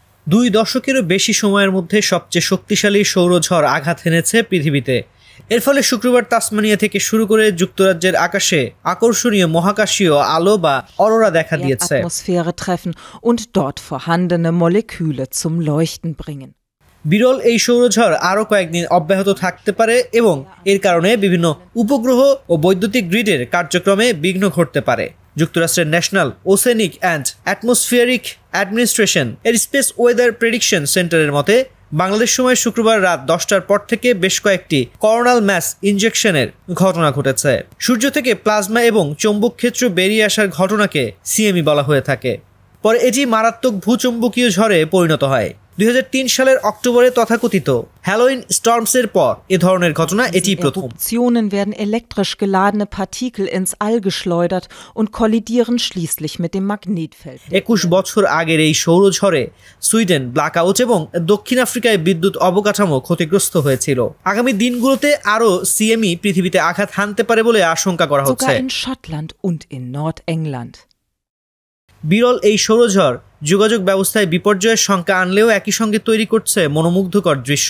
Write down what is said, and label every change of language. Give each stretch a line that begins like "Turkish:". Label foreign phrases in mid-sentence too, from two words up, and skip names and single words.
Bangla: 2 দশকেরও বেশি সময়ের মধ্যে সবচেয়ে শক্তিশালী সৌরঝড় আঘাত হেনেছে পৃথিবীতে। এর ফলে শুক্রবার তাসমানিয়া থেকে শুরু করে যুক্তরাজ্যের আকাশে আকর্ষণীয় মহাকাশীয় আলো বা অরোরা দেখা দিয়েছে।
German: Atmosphäre treffen und dort vorhandene Moleküle zum Leuchten bringen.
Bangla: বিরল এই সৌরঝড় আরও কয়েকদিন অব্যাহত থাকতে পারে এবং এর কারণে বিভিন্ন উপগ্রহ ও বৈদ্যুতিক গ্রিডের কার্যক্রমে বিঘ্ন ঘটতে পারে। যুক্তরাষ্ট্রের ন্যাশনাল ওসেনিক অ্যান্ড অ্যাটমসফিয়ারিক অ্যাডমিনিস্ট্রেশন এর স্পেস ওয়েদার প্রেডিকশন সেন্টারের মতে বাংলাদেশ সময় শুক্রবার রাত 10টার পর থেকে বেশ কয়েকটি
English: coronal mass injection
Bangla: ঘটনা ঘটেছে। সূর্য থেকে প্লাজমা এবং চৌম্বক ক্ষেত্র বেরিয়ে আসার ঘটনাকে সিএমই বলা হয়ে থাকে। পরে এটি মারাত্মক ভূচুম্বকীয় ঝড়ে পরিণত হয়। 2003 সালের অক্টোবরে তথাকথিত হ্যালোইন স্টর্মসের পর এ ধরনের ঘটনা এটি প্রথম।
German: Eruptionen werden elektrisch geladene Partikel ins All geschleudert und kollidieren schließlich mit dem Magnetfeld.
Bangla: 21 বছর আগের এই সৌরঝড়ে সুইডেন ব্ল্যাকআউট এবং দক্ষিণ আফ্রিকায় বিদ্যুৎ অবকাঠামো ক্ষতিগ্রস্ত হয়েছিল। আগামী দিনগুলোতে আরও সিএমই পৃথিবীতে আঘাত হানতে পারে বলে আশঙ্কা করা হচ্ছে।
German: Sogar in Schottland und in Nordengland.
Bangla: বিরল এই সৌরঝড় যোগাযোগ ব্যবস্থায় বিপর্যয়ের শঙ্কা আনলেও একই সঙ্গে তৈরি করছে মনোমুগ্ধকর দৃশ্য।